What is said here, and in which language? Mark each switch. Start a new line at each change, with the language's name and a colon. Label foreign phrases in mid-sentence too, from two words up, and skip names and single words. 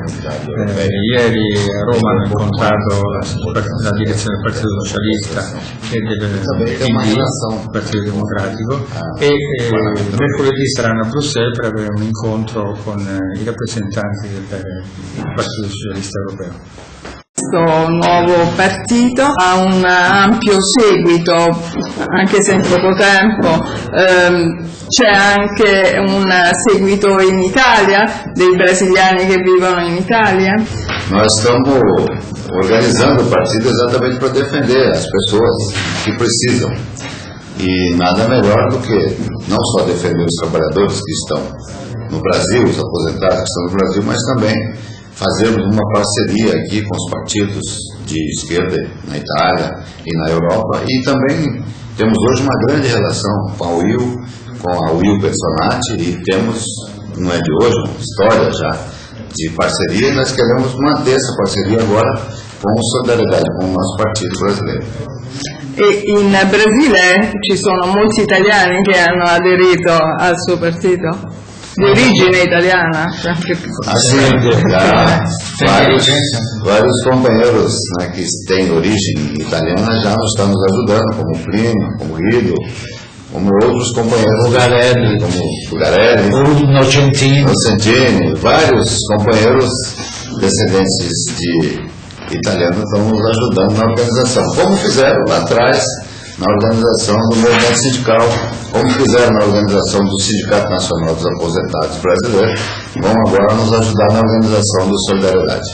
Italian: Ieri a Roma hanno incontrato la direzione del Partito Socialista e del PD, il Partito Democratico, e mercoledì saranno a Bruxelles per avere un incontro con i rappresentanti del Partito Socialista Europeo. Questo nuovo partito ha un ampio seguito, anche se in poco tempo. C'è anche un seguito in Italia, dei brasiliani che vivono in Italia?
Portuguese: Nós estamos organizando o partido exatamente para defender as pessoas que precisam. E nada melhor do que não só defender os trabalhadores que estão no Brasil, os aposentados que estão no Brasil, mas também fazermos uma parceria aqui com os partidos de esquerda na Itália e na Europa. E também temos hoje uma grande relação com a UIL Personati, e temos, não é de hoje, uma história já de parceria, e nós queremos manter essa parceria agora com Solidariedade, com o nosso partido brasileiro.
Italian: E in Brasile ci sono molti italiani che hanno aderito al suo partito? Di origine italiana?
Portuguese: Vários companheiros, né, que têm origem italiana já nos estão nos ajudando, como o Primo, como o Guido, como outros companheiros, como Bugarelli, Nocentini, vários companheiros descendentes de italianos estão nos ajudando na organização, como fizeram lá atrás na organização do movimento sindical, como fizeram na organização do Sindicato Nacional dos Aposentados Brasileiros, vão agora nos ajudar na organização do Solidariedade.